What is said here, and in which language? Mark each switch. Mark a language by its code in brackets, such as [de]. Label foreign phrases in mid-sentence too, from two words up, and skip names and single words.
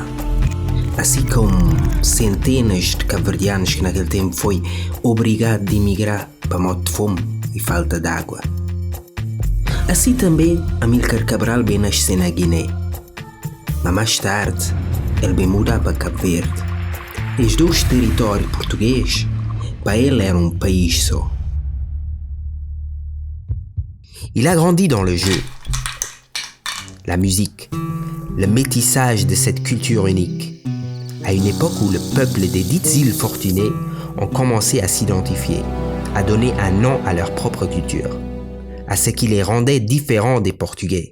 [pt] Assim como centenas de cabo-verdianos que naquele tempo foi obrigado a emigrar para morte de fome e falta de água. Assim também Amílcar Cabral bem nasceu na Guiné, mas mais tarde ele bem mudou para Cabo Verde. Os 2 territórios portugueses, para ele era um país só. [fr] Il a grandi dans le jeu, la musique, le métissage de cette culture unique, à une époque où le peuple des dites îles fortunées ont commencé à s'identifier, à donner un nom à leur propre culture, à ce qui les rendait différents des Portugais.